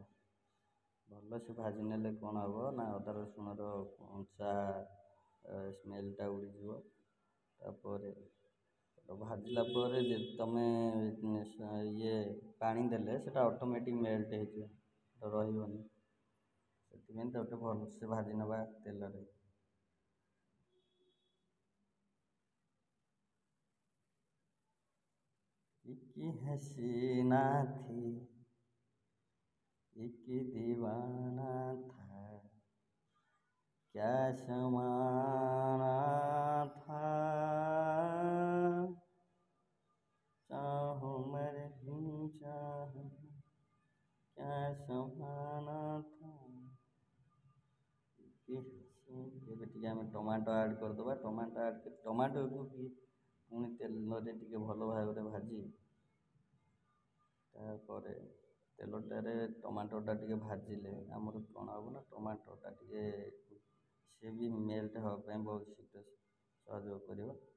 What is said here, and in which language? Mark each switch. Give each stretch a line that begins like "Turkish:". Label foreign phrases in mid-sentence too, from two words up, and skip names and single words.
Odia: ଭଲସେ ଭାଜି ନେଲେ କ'ଣ ହେବ ନା ଅଦା ରସୁଣର କଞ୍ଚା ସ୍ମେଲ୍ଟା ଉଡ଼ିଯିବ। ତାପରେ ଭାଜିଲା ପରେ ଯେ ତୁମେ ପାଣି ଦେଲେ ସେଇଟା
English: automatic melt
Odia: ହେଇଯିବ, ରହିବନି। ସେଥିପାଇଁ ତାକୁ ଭଲସେ ଭାଜି ନେବା ତେଲରେ।
Hindi: कि हसीना थी एक दीवाना था, क्या समाना था, चाहूं मर भी चाहूं क्या समाना था।
Odia: ଏବେ ଟିକେ ଆମେ ଟମାଟୋ ଆଡ଼୍ କରିଦେବା। ଟମାଟୋକୁ ବି ପୁଣି ତେଲରେ ଟିକେ ଭଲ ଭାବରେ ଭାଜି, ତାପରେ ତେଲଟାରେ ଟମାଟୋଟା ଟିକେ ଭାଜିଲେ ଆମର କ'ଣ ହେବ ନା ଟମାଟୋଟା ଟିକେ ସେ ବି ମେଲ୍ଟ ହେବା ପାଇଁ ବହୁତ ଶୀଘ୍ର ସହଯୋଗ କରିବ।